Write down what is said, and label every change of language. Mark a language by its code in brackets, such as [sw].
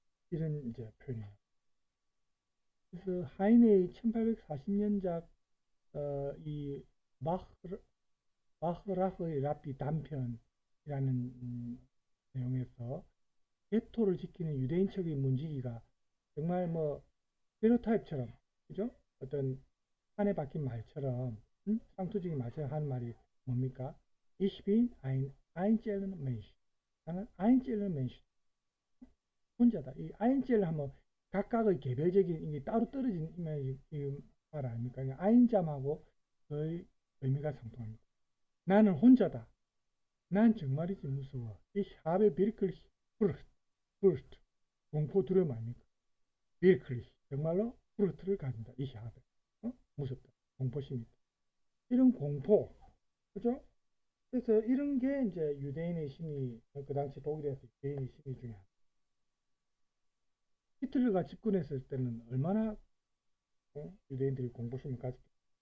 [ko] 이런 이제 표현이에요. 그래서 하이네의 1840년작 이 마흐라흐의 랍비 단편이라는 내용에서 게토를 지키는 유대인 척의 문지기가 정말 뭐 스테레오타입처럼 그죠? 어떤 판에 박힌 말처럼 상투적인 말처럼 하는 말이 뭡니까? [de] Ich bin ein einzelner Mensch. [ko] 나는 [de] einzelner Mensch. [ko] 혼자다. 이 einzelner 하면 각각의 개별적인 이게 따로 떨어진 말 아닙니까? 아인잠하고 거의 의미가 상통합니다. 나는 혼자다. 난 정말이지 무서워. [de] Ich habe wirklich Furcht. [ko] 공포 두려움 아닙니까? wirklich. 정말로 Furcht를 가진다. [de] Ich habe. [ko] 무섭다. 공포심이 있다. 이런 공포. 그죠? 그래서 이런 게 이제 유대인의 심리, 그 당시 독일에서 유대인의 심리 중에 하나. 히틀러가 집권했을 때는 얼마나 유대인들이 공포심을 가졌겠어요.